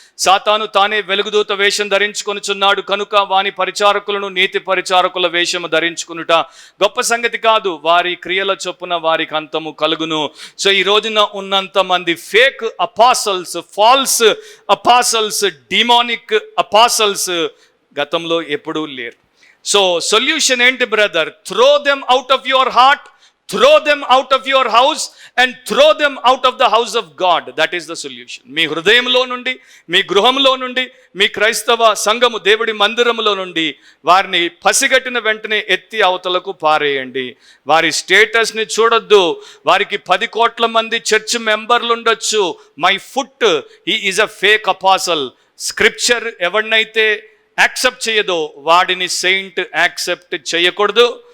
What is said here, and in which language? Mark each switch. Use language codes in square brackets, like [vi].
[te] సాతాను తానే వెలుగుదూత వేషం ధరించుకొనుచున్నాడు కనుక వాని పరిచారకులను నీతి పరిచారకుల వేషము ధరించుకునుట గొప్ప సంగతి కాదు. వారి క్రియల చొప్పున వారికి అంతము కలుగును. సో ఈ రోజున ఉన్నంత మంది ఫేక్ అపాసల్స్, ఫాల్స్ అపాసల్స్, డిమానిక్ అపాసల్స్ గతంలో ఎప్పుడూ లేరు. సో సొల్యూషన్ ఏంటి brother? [en] Throw them out of your heart, throw them out of your house and throw them out of the house of God. That is the solution. [te] మీ హృదయంలో నుండి, మీ గృహంలో నుండి, మీ క్రైస్తవ సంఘము దేవుడి మందిరములో నుండి వారిని పసిగట్టిన వెంటనే ఎత్తి అవతలకు పారేయండి. వారి స్టేటస్ని చూడొద్దు. వారికి 10 కోట్ల మంది చర్చ్ మెంబర్లు ఉండొచ్చు. [en] My foot, he is a fake apostle. [te] Scripture ఎవరినైతే యాక్సెప్ట్ చేయదో వాడిని సెయింట్ యాక్సెప్ట్ చేయకూడదు.